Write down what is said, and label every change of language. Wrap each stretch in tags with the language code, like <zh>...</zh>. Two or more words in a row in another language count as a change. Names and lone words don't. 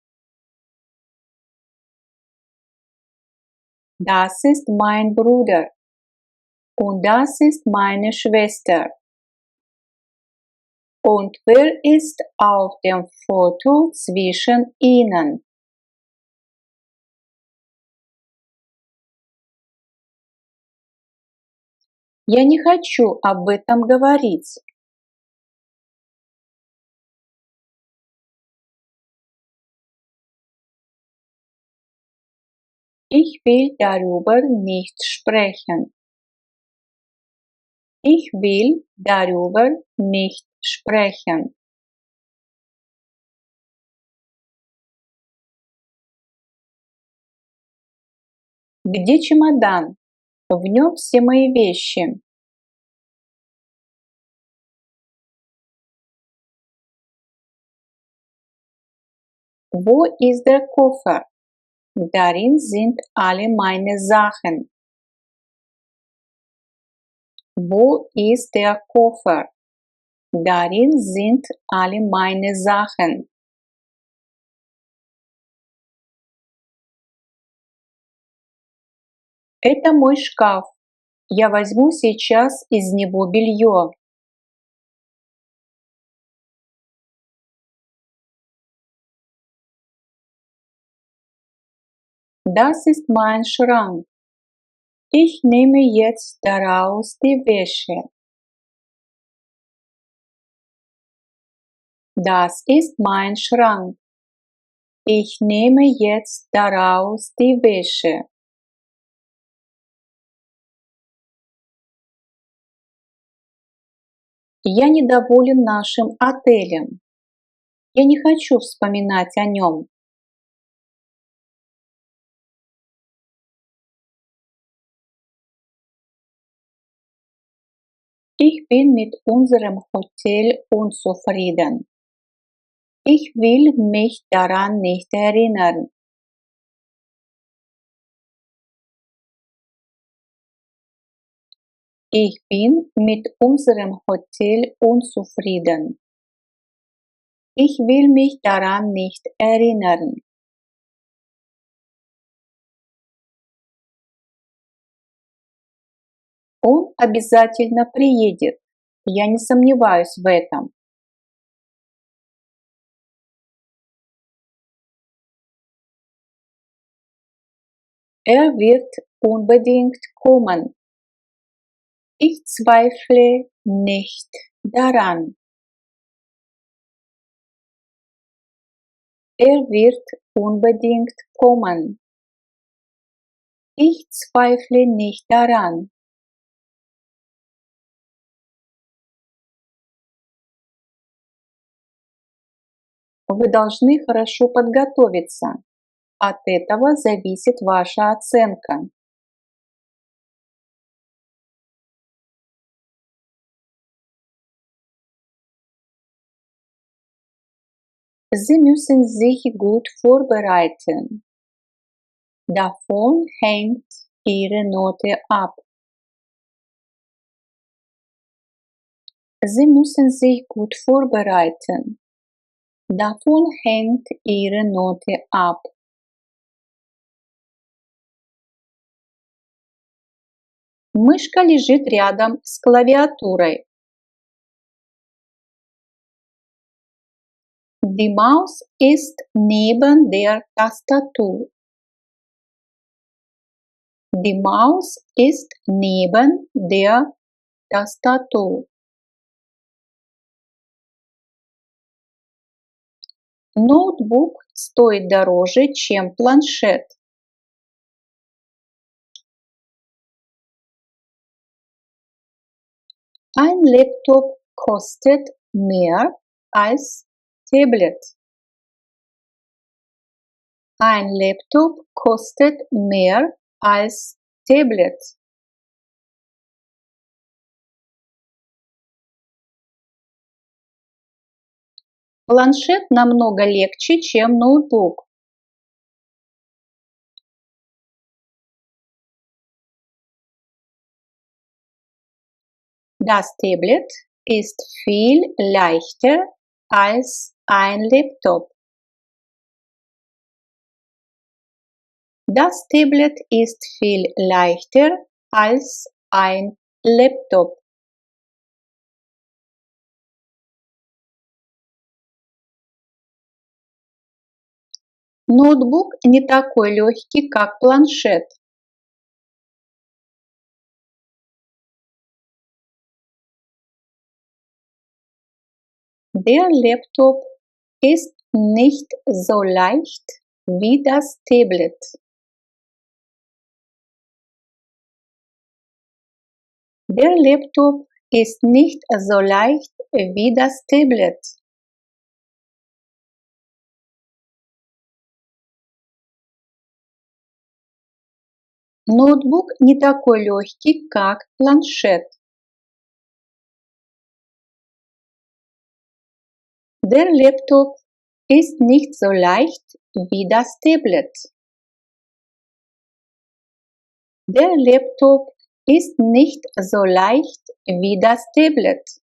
<de>Das ist mein Bruder und das ist meine Schwester. Und wer ist auf dem Foto zwischen ihnen?</de> <ru>Я не хочу об этом говорить.</ru> <de>Ich will darüber nicht sprechen. Ich will darüber nicht sprechen.</de> <ru>Где чемодан? В нем все мои вещи.</ru> <de>Wo ist der Koffer? Darin sind alle meine Sachen. Wo ist der Koffer? Darin sind alle meine Sachen.</de> <ru>Это мой шкаф. Я возьму сейчас из него белье.</ru> <de>Das ist mein Schrank. Ich nehme jetzt daraus die Wäsche. Das ist mein Schrank. Ich nehme jetzt daraus die Wäsche.</de> <ru>Я недоволен нашим отелем. Я не хочу вспоминать о нем.</ru> <de>Ich bin mit unserem Hotel unzufrieden. Ich will mich daran nicht erinnern. Ich bin mit unserem Hotel unzufrieden. Ich will mich daran nicht erinnern.</de> <ru>Он обязательно приедет. Я не сомневаюсь в этом.</ru> <de>Er wird unbedingt kommen. Ich zweifle nicht daran. Er wird unbedingt kommen. Ich zweifle nicht daran.</de> <ru>Вы должны хорошо подготовиться. От этого зависит ваша оценка.</ru> <de>Sie müssen sich gut vorbereiten. Davon hängt Ihre Note ab. Sie müssen sich gut vorbereiten. Davon hängt Ihre Note ab.</de> <ru>Мышка лежит рядом с клавиатурой.</ru> <de>Die Maus ist neben der Tastatur. Die Maus ist neben der Tastatur.</de> <ru>Ноутбук стоит дороже, чем планшет.</ru> <de>Ein Laptop kostet mehr als Tablet. Ein Laptop kostet mehr als Tablet.</de> <ru>Планшет намного легче, чем ноутбук.</ru> <de>Das Tablet ist viel leichter als ein Laptop. Das Tablet ist viel leichter als ein Laptop.</de> <ru>Ноутбук не такой легкий, как планшет.</ru> <de>Der Laptop ist nicht so leicht wie das Tablet. Der Laptop ist nicht so leicht wie das Tablet.</de> <ru>Ноутбук не такой легкий, как планшет.</ru> <de>Der Laptop ist nicht so leicht wie das Tablet. Der Laptop ist nicht so leicht wie das Tablet.</de>